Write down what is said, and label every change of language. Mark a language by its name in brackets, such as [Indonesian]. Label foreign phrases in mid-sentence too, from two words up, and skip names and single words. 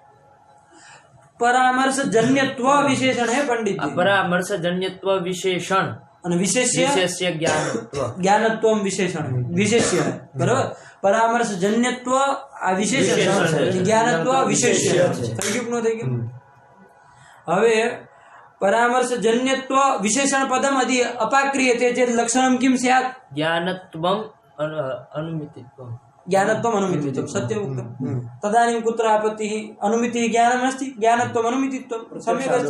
[Gujarati] પરામર્શ જન્યત્વ વિશેષણ હે પંડિત. પરામર્શ જન્યત્વ વિશેષણ અને વિશેષ્ય જ્ઞાનત્વ. જ્ઞાનત્વમ વિશેષણ વિશેષ્ય હે. બરાબર. પરામર્શ જન્યત્વ આ વિશેષણ, જ્ઞાનત્વ વિશેષ્ય. થઈ ગયું કે ન થઈ ગયું? [Sanskrit] હવે परामर्श जन्यत्व विशेषण पदम यदि अपाक्रियते चेत् लक्षणं किं स्यात्? ज्ञानत्वम् अनुमितित्वम्. ज्ञानत्वम् अनुमितित्वं सत्यम् उक्तम्. तदानीं कुत्र आपत्तिः? अनुमितिः ज्ञानमस्ति, ज्ञानत्वम् अनुमितित्वं सम्यक् अस्ति.